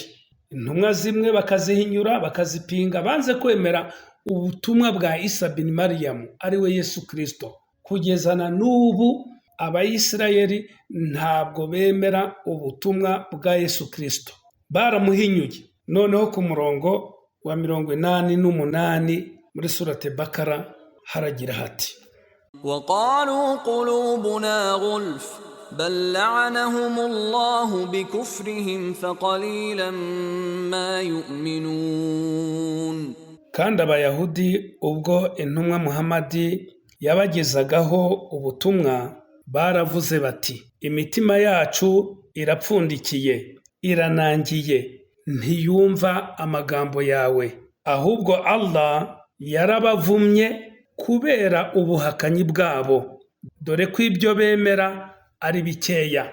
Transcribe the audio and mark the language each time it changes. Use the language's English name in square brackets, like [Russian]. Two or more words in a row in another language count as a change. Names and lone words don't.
[Kinyarwanda] Intumwa zimwe bakazihinyura, bakazipinga, banze kwemera ubutumwa bwa Isa bin Mariyamu ari we Yesu Kristo. Kugeza na n'ubu Abayisirayeli ntabwo bemera ubutumwa bwa Yesu Kristo, baramuhinyuye. Noneho ku murongo wa 88 muri surate Bakara haragira hati: [Arabic] وَقَالُوا قُلُوبُنَا غُلْفٌ بَلْ لَعَنَهُمُ اللَّهُ بِكُفْرِهِمْ فَقَلِيلًا مَا يُؤْمِنُونَ. [Kinyarwanda] Kandi Abayahudi ubwo intumwa Muhamadi yabagezagaho ubutumwa baravuze bati imitima yacu irapfundikiye, iranangiye, ntiyumva amagambo yawe. Ahubwo Allah yarabavumye kubera ubuhakanyi bwabo, dore ko ibyo bemera ari bikeya.